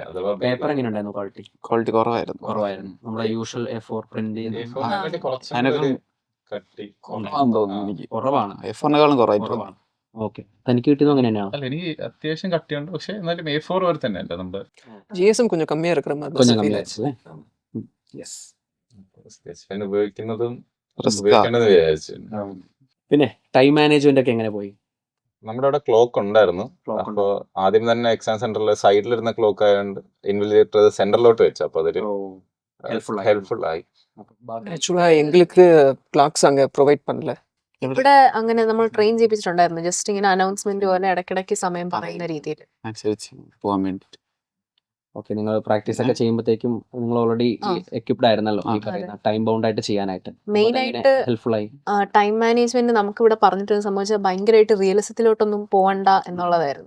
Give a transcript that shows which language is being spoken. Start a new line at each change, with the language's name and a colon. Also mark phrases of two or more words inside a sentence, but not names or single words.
Malayalam: പേപ്പർ എങ്ങനെ ഉണ്ടായിരുന്നു? ക്വാളിറ്റി കുറവായിരുന്നു. നമ്മുടെ
English: usual A4 print
Malayalam: കുറവാണ്. കുറവാണ്. ഓക്കെ. തനിക്ക് കിട്ടിയത് അങ്ങനെ തന്നെയാണോ? അല്ല, എനിക്ക് അത്യാവശ്യം കട്ടിയുണ്ട്, പക്ഷെ എന്നാലും A4 വരെ തന്നെ അല്ല നമ്മുടെ
Tamil: GSM கொஞ்சம் கம்மியா இருக்கிற மாதிரி கொஞ்சம் கம்மியா ஆச்சுல.
Malayalam: യെസ്.
English: sketch pen
Malayalam: ഉപയോഗിക്കുന്നതും ഉപയോഗിക്കേണ്ടത് വിചാരിച്ചു. പിന്നെ
English: time management
Malayalam: ഒക്കെ എങ്ങനെ പോയി? നമ്മുടെ അവിടെ ക്ലോക്ക് ഉണ്ടായിരുന്നു. Clock അപ്പൊ ആദ്യം തന്നെ
English: exam centre
Malayalam: സൈഡിലിരുന്ന ക്ലോക്ക് ആയതുകൊണ്ട് ഇൻവിജിലേറ്റർ സെന്ററിലോട്ട് വെച്ചു. അപ്പൊ അതൊരു ഹെൽപ്ഫുൾ ആയി.
Tamil: ஆக்சுவலாக எங்களுக்கு கிளாக்ஸ் அங்கே ப்ரொவைட் பண்ணல.
Malayalam: ഇവിടെ അങ്ങനെ നമ്മൾ ട്രെയിൻ ചെയ്യിപ്പിച്ചിട്ടുണ്ടായിരുന്നു. ജസ്റ്റ് ഇങ്ങനെ അനൗൺസ്മെന്റ് പോലെ ഇടയ്ക്കിടയ്ക്ക് സമയം പറയുന്ന രീതിയിൽ. അനുസരിച്ച് പോകാൻ വേണ്ടിട്ട്. ഓക്കെ, നിങ്ങൾ പ്രാക്ടീസ് ഒക്കെ ചെയ്യുമ്പോഴത്തേക്കും നിങ്ങൾ ഓൾറെഡി ആ. എക്യുപ്ഡ് ആയിരുന്നല്ലോ ഈ ആ. പറയുന്ന
English: time bound
Malayalam: ആയിട്ട് ചെയ്യാനായിട്ട്. മെയിൻ ആയിട്ട് ഹെൽപ്ഫുൾ ആയി.
English: time management
Malayalam: നമുക്ക് ഇവിടെ പറഞ്ഞിട്ട് സംഭവിച്ചാൽ ഭയങ്കരമായിട്ട് റിയലിസത്തിലോട്ടൊന്നും പോകണ്ട എന്നുള്ളതായിരുന്നു.